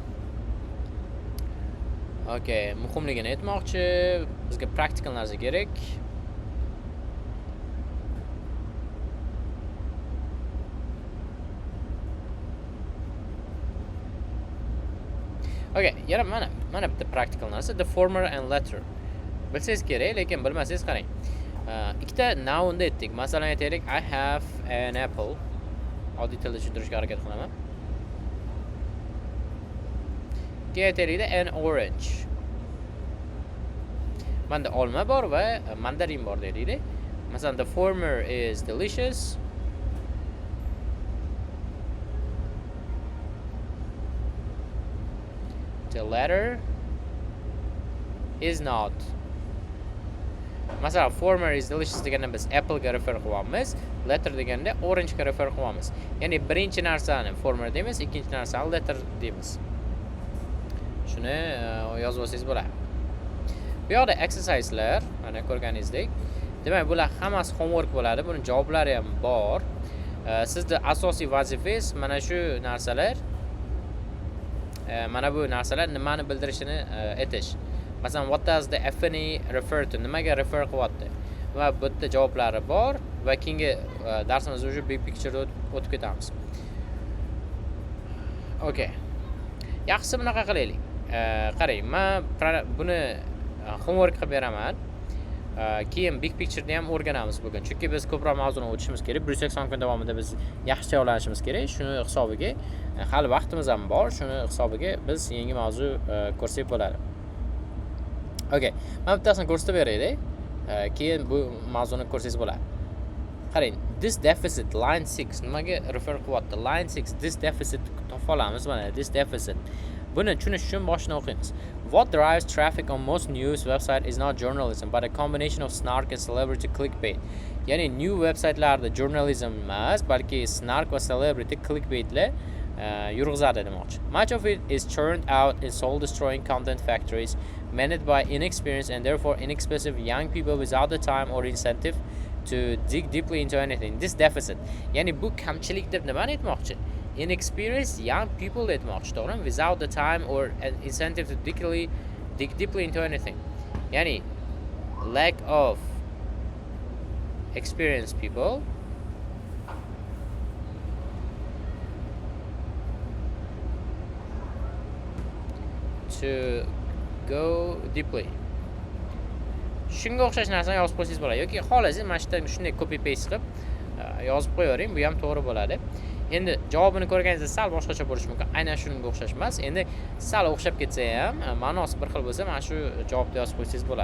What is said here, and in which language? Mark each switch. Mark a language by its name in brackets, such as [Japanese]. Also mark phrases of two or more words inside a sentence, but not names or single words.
[Uzbek] Okay, muhimligini aytmoqchi, bizga praktikal narsa kerak. Okay, yana mana bitta praktikal narsa, [English] the former and latter. [Uzbek] Bilsangiz kerak, lekin bilmasangiz qarang. Ikkita nounni aytdik. Masalan, aytaylik, [English] I have an apple. [Uzbek] Oddiy tilda tushuntirishga harakat qilaman. Keyin aytaylik, [English] an orange. [Uzbek] Manda olma bor va mandarin bor deylik. Masalan, [English] the former is delicious. The latter is not. [Uzbek] Masalan, [English] former is delicious [Uzbek] deganda biz apple ga refer qilyapmiz, latter deganda orange ga refer qilyapmiz. Ya'ni birinchi narsani former deymiz, ikkinchi narsani latter deymiz. Shuni yozib olsangiz bo'ladi. Bu yoqda exerciselar, mana ko'rganingizdek. Demak, bular hammasi homework bo'ladi. Buni javoblari ham bor. Sizning asosiy vazifangiz mana shu narsalar. Mana bu narsalar nimani bildirishini aytish. Masalan, [English] what does the FNE refer to? [Uzbek] Nimaga refer qilyapti? Va bu yerda javoblari bor va keyingi darsimizda o'sha [English] big picture [Uzbek] o'tib ketamiz. Okay. Yaxshisi bunaqa qilaylik. Qarang, men buni homework qilib beraman. Keyin [English] big picture [Uzbek] ni ham o'rganamiz bugun. Chunki biz ko'proq mavzuni o'tishimiz kerak. 180 kun davomida biz yaxshi tayyorlanishimiz kerak. Shuni hisobiga hali vaqtimiz ham bor. Shuni hisobiga biz yangi mavzu ko'rsak bo'ladi. Okay. Men bittasini ko'rsatib beraylik. Keyin bu mavzuni ko'rsangiz bo'ladi. Qarang, [English] this deficit line 6 [Uzbek] nimaga refer qilyapti? [English] Line 6 this deficit [Uzbek] topa olamiz mana, [English] this deficit. [Uzbek] Buni tushunish uchun boshini o'qiymiz. [English] What drives traffic on most news website is not journalism, but a combination of snark and celebrity clickbait. [Uzbek] Ya'ni new websitelarda journalism emas, balki snark va [English] celebrity clickbaitlar [Uzbek] yurg'izadi demoqchi. [English] Much of it is churned out in soul-destroying content factories managed by inexperienced and therefore inexpensive young people without the time or incentive to dig deeply into anything. This deficit. [Uzbek] Ya'ni bu kamchilik deb nimani aytmoqchi? [English] Inexperienced young people [Uzbek] aytmoqchi, to'g'rimi? [English] Without the time or an incentive to dig deeply into anything. Ya'ni lack of experienced people to go deeply. [Uzbek] Shunga o'xshash narsani yozib qo'ysangiz bo'ladi yoki xohlasangiz mana shu shunday [English] copy paste [Uzbek] qilib yozib qo'yavering, bu ham to'g'ri bo'ladi. Endi javobini ko'rganingizda sal boshqacha bo'lishi mumkin. Aynan shunga o'xshash emas. Endi sal o'xshab ketsa ham, ma'nosi bir xil bo'lsa, mana shu javobni yozib qo'ysangiz bo'ladi.